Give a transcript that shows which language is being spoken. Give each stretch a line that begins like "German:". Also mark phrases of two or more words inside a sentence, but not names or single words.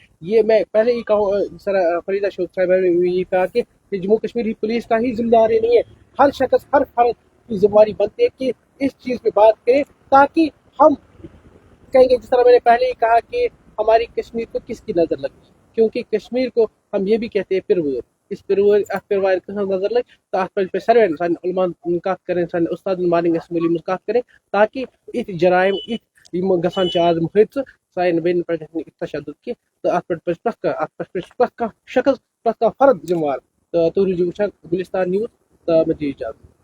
Hindi: ये मैं पहले ही कहूँ, जिस तरह फरीदा शौक साहिबा ने ये कहा कि जम्मू कश्मीर ही पुलिस का ही जिम्मेदारी नहीं है, हर शख्स हर फर्द की जिम्मेदारी बनती है कि इस चीज़ पे बात करें, ताकि हम कहेंगे, जिस तरह मैंने पहले ही कहा कि हमारी कश्मीर को किसकी नज़र लगी, क्योंकि कश्मीर को हम ये भी कहते हैं पिरवूर, इस पिरवूर नज़र लगे तो सर्वे उलमा मुलाकात करें, उस्ताद मालिक असम्बली मुलाकात करें, ताकि इस जराइम, इस
Kashmiri: یِم گژھان چھِ آز حٲدثہٕ سانہِ بیٚنہِ پٮ۪ٹھ گژھِ نہٕ یُتھ تشدُد کینٛہہ تہٕ اَتھ پٮ۪ٹھ پَزِ پرٛٮ۪تھ کانٛہہ اَتھ پٮ۪ٹھ چھِ پرٛٮ۪تھ کانٛہہ شخص پرٛٮ۪تھ کانٛہہ فرد ذِمہٕ وار تہٕ تُہۍ روٗزِو وٕچھان گُلِستان نِوٕز تہٕ مےٚ دِیِو اِجازت